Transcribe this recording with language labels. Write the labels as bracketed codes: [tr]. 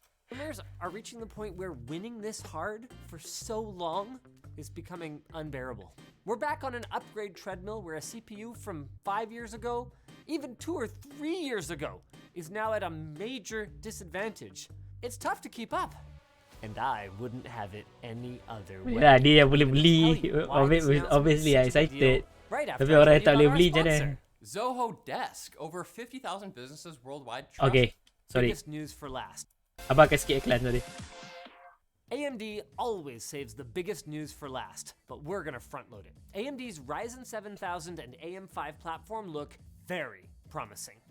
[en] Gamers are reaching the point where winning this hard for so long is becoming unbearable. We're back on an upgrade treadmill where a CPU from 5 years ago, even 2 or 3 years ago, is now at a major disadvantage. It's tough to keep up. And I wouldn't have it any other way. [ms] Dia yang boleh beli. [en] Obviously I'm excited. [ms] Tapi orang yang tak boleh beli macam mana? [en] Zoho Desk. Over 50,000 businesses worldwide trust. Okay, sorry. Biggest news for last. [ms] Abang akan skip iklan, sorry. [en] AMD always saves the biggest news for last, but we're gonna front load it. AMD's Ryzen 7000 and AM5 platform look very promising.